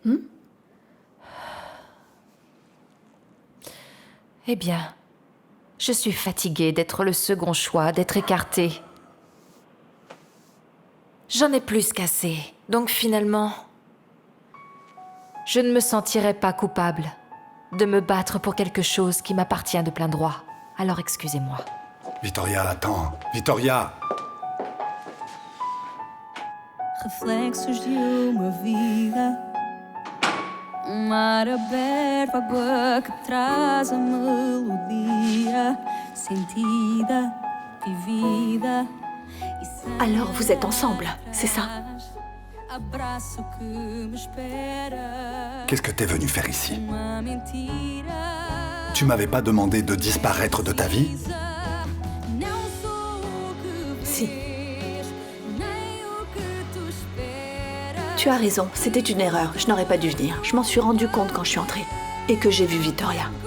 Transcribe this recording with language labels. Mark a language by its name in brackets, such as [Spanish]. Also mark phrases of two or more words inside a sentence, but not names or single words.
[French] Eh bien, je suis fatiguée d'être le second choix, d'être écartée. J'en ai plus qu'assez. Donc finalement, je ne me sentirai pas coupable de me battre pour quelque chose qui m'appartient de plein droit. Alors excusez-moi. Vittoria, attends. Vittoria! [Portuguese] Reflexos de uma vida, mar aberto, água que traz a melodia sentida, vivida. [French] Alors vous êtes ensemble, c'est ça? [Portuguese] Abraço que me espera. [French] Qu'est-ce que t'es venu faire ici? [Portuguese] Uma mentira. [French] Tu m'avais pas demandé de disparaître de ta vie? Si. Tu as raison, c'était une erreur. Je n'aurais pas dû venir. Je m'en suis rendu compte quand je suis entrée. Et que j'ai vu Vittoria.